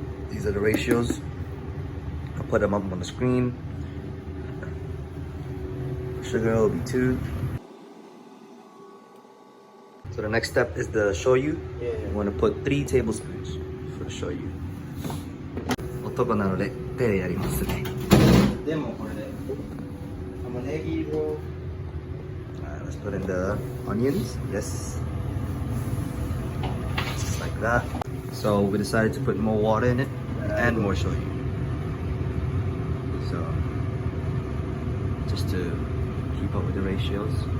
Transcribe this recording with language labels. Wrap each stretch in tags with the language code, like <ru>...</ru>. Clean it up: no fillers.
<en>These are the ratios. I'll put them up on the screen. Sugar will be 2. So the next step is the shoyu. Yeah. You want to put 3 tablespoons for the shoyu.</en> <ja>男なので手でやりますね。でもこれで玉ねぎを</ja> <en>Alright, let's put in the onions. Yes. Just like that. So we decided to put more water in it and more shoyu. So just to keep up with the ratios.</en>